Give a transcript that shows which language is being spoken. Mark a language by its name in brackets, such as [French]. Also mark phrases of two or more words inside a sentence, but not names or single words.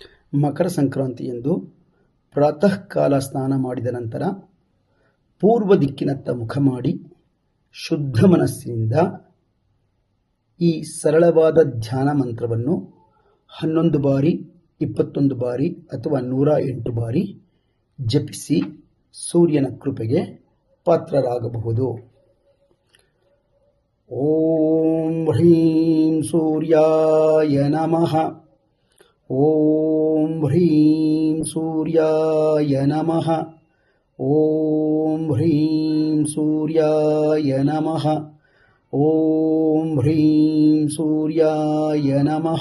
[Kannada] ಮಕರ ಸಂಕ್ರಾಂತಿಯಂದು ಪ್ರಾತಃ ಕಾಲ ಸ್ನಾನ ಮಾಡಿದ ನಂತರ ಪೂರ್ವ ದಿಕ್ಕಿನತ್ತ ಮುಖ ಮಾಡಿ ಶುದ್ಧ ಮನಸ್ಸಿನಿಂದ ಈ ಸರಳವಾದ ಧ್ಯಾನ ಮಂತ್ರವನ್ನು 11 ಬಾರಿ, 21 ಬಾರಿ ಅಥವಾ 108 ಬಾರಿ ಜಪಿಸಿ ಸೂರ್ಯನ ಕೃಪೆಗೆ ಪಾತ್ರರಾಗಬಹುದು. [Sanskrit] ಓಂ ಹ್ರೀಂ ಸೂರ್ಯಾಯ ನಮಃ. ಓಂ ಹ್ರೀಂ ಸೂರ್ಯಾಯ ನಮಃ. ಓಂ ಹ್ರೀಂ ಸೂರ್ಯಾಯ ನಮಃ. ಓಂ ಹ್ರೀಂ ಸೂರ್ಯಾಯ ನಮಃ.